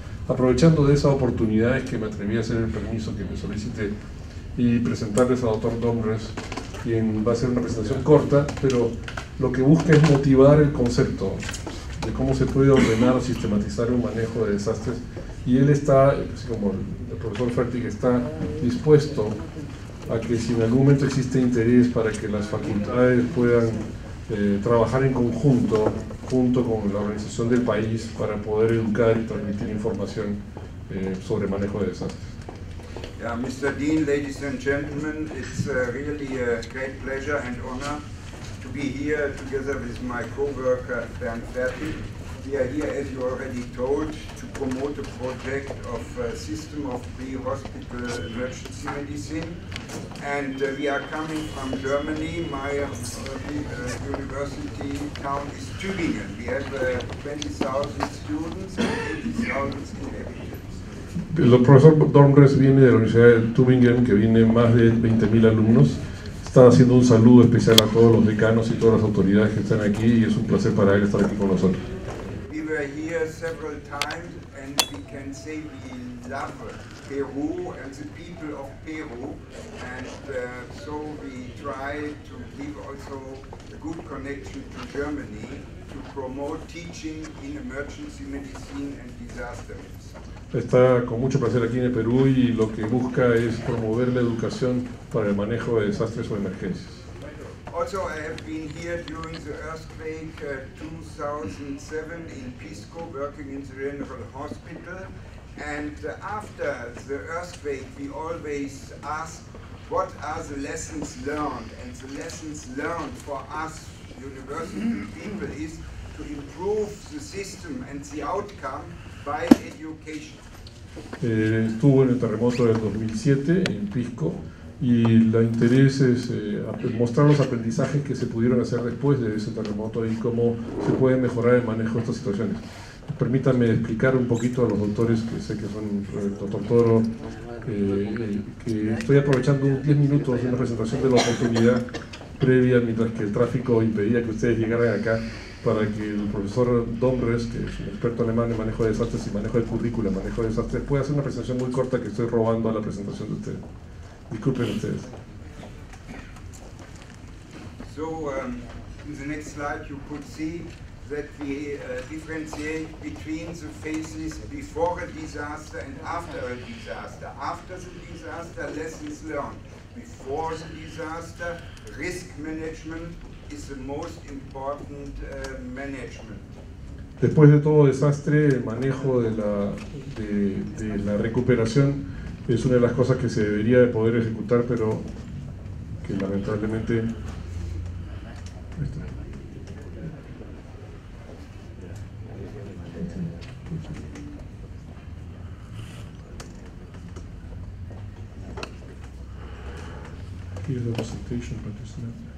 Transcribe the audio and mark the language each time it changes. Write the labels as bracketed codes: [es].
[es] Aprovechando de esa oportunidad es que me atreví a hacer el permiso que me solicité y presentarles al doctor Domres, quien va a hacer una presentación corta, pero lo que busca es motivar el concepto de cómo se puede ordenar o sistematizar un manejo de desastres, y él está, así como el profesor Fertig, está dispuesto a que si en algún momento existe interés para que las facultades puedan trabajar en conjunto, junto con la organización del país, para poder educar y transmitir información sobre manejo de desastres. [en] Yeah, Mr. Dean, ladies and gentlemen, it's really a great pleasure and honor to be here together with my co-worker Bernd Fertig. We are here, as you already told, to promote a project of a system of pre-hospital emergency medicine. And we are coming from Germany. My university town is Tübingen. We have 20,000 students and 80,000 inhabitants. [es] El profesor Domres viene de la Universidad de Tübingen, que viene más de 20.000 alumnos. Está haciendo un saludo especial a todos los decanos y todas las autoridades que están aquí, y es un placer para él estar aquí con nosotros. [en] We were here several times, and we can say we love Peru and the people of Peru, and so we try to give also a good connection to Germany to promote teaching in emergency medicine and disaster medicine. [es] Está con mucho placer aquí en el Perú y lo que busca es promover la educación para el manejo de desastres o emergencias. [en] Also, I have been here during the earthquake 2007 in Pisco, working in the General Hospital. And after the earthquake, we always ask, what are the lessons learned? And the lessons learned for us university people is to improve the system and the outcome by education. [es] Estuvo en el terremoto del 2007 en Pisco, y el interés es mostrar los aprendizajes que se pudieron hacer después de ese terremoto y cómo se puede mejorar el manejo de estas situaciones. Permítanme explicar un poquito a los doctores, que sé que son el doctor Toro, que estoy aprovechando 10 minutos de una presentación de la oportunidad previa, mientras que el tráfico impedía que ustedes llegaran acá, para que el profesor Domres, que es un experto alemán en manejo de desastres y manejo de currícula, manejo de desastres, pueda hacer una presentación muy corta que estoy robando a la presentación de ustedes. Disculpen ustedes. [en] So, in the next slide you could see that we differentiate between the phases before a disaster and after a disaster. After the disaster, lessons learned. Before the disaster, risk management is the most important management. [es] Después de todo desastre, el manejo de la recuperación es una de las cosas que se debería de poder ejecutar, pero que lamentablemente [en] here's the presentation, but it's not.